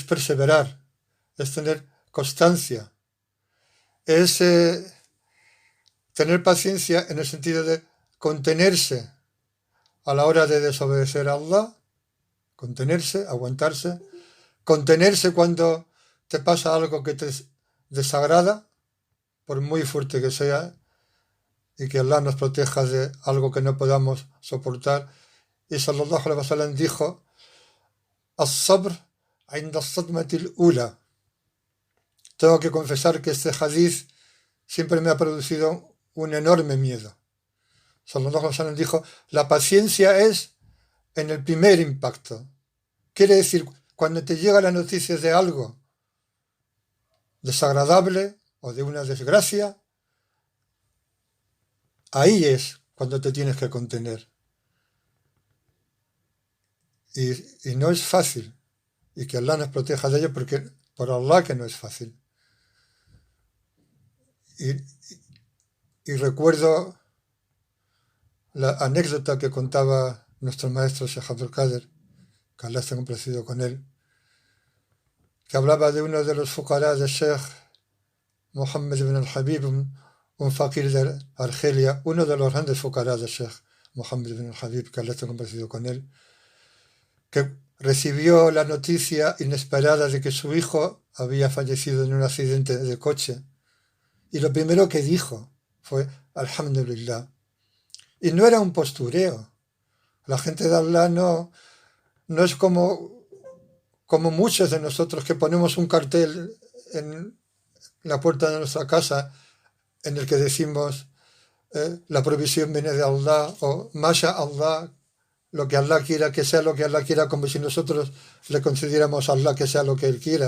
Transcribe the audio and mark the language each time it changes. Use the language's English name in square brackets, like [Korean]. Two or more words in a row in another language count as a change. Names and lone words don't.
[Spanish] perseverar, es tener constancia, es tener paciencia en el sentido de contenerse a la hora de desobedecer a Allah, contenerse, aguantarse, contenerse cuando te pasa algo que te desagrada, por muy fuerte que sea, y que Allah nos proteja de algo que no podamos soportar. Y [Arabic] صلى الله عليه وسلم [Spanish] dijo: [Arabic] الصبر عند الصدمة الأولى. [Spanish] Tengo que confesar que este hadiz siempre me ha producido un enorme miedo. [Arabic] صلى الله عليه وسلم [Spanish] dijo: la paciencia es en el primer impacto. Quiere decir, cuando te llega la noticia de algo desagradable o de una desgracia, ahí es cuando te tienes que contener. Y no es fácil. Y que Allah nos proteja de ello, porque por Allah que no es fácil. Y recuerdo la anécdota que contaba nuestro maestro Sheikh Abdul Qadir, que Allah esté complacido con él, que hablaba de uno de los fuqará de Sheikh Mohammed ibn al-Habib, un fakir de Argelia, uno de los grandes fuqará de Sheikh Mohammed ibn al-Habib, que Allah esté complacido con él, que recibió la noticia inesperada de que su hijo había fallecido en un accidente de coche. Y lo primero que dijo fue: Alhamdulillah. Y no era un postureo. La gente de Allah no es como muchos de nosotros que ponemos un cartel en la puerta de nuestra casa en el que decimos la provisión viene de Allah, o [Arabic] ما شاء الله, [Spanish] lo que Allah quiera, que sea lo que Allah quiera, como si nosotros le concediéramos a Allah que sea lo que Él quiera.